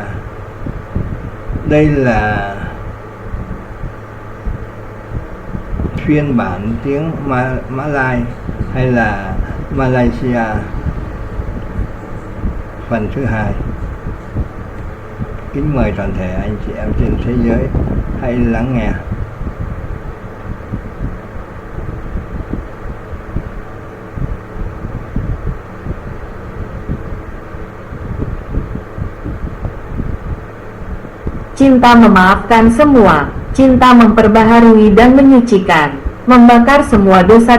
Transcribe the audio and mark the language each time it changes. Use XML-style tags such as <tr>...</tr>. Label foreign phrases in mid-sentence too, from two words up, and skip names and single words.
<vi>Đây là phiên bản tiếng Mã Lai hay là Malaysia phần thứ 2. Kính mời toàn thể anh chị em trên thế giới hãy lắng nghe.</vi> <ms>Cinta memaafkan semua, cinta memperbaharui dan menyucikan, membakar semua dosa.</ms>